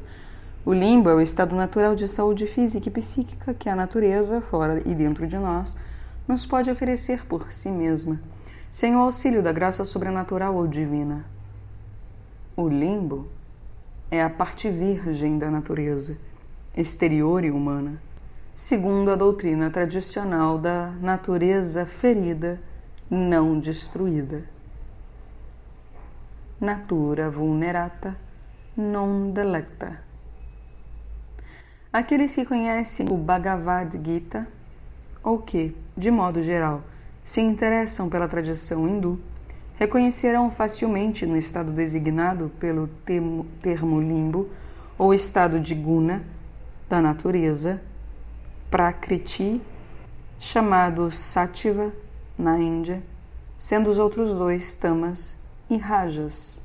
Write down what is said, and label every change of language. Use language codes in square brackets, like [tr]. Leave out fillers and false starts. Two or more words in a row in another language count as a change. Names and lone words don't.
[pt] O limbo é o estado natural de saúde física e psíquica que a natureza, fora e dentro de nós, nos pode oferecer por si mesma, sem o auxílio da graça sobrenatural ou divina. O limbo é a parte virgem da natureza, exterior e humana, segundo a doutrina tradicional da natureza ferida, não destruída. [la] Natura vulnerata, non delecta. [pt] Aqueles que conhecem o Bhagavad Gita, ou que, de modo geral, se interessam pela tradição hindu, reconhecerão facilmente no estado designado pelo termo limbo, ou estado de guna, da natureza, Prakriti, chamado Sattva na Índia, sendo os outros dois tamas e rajas.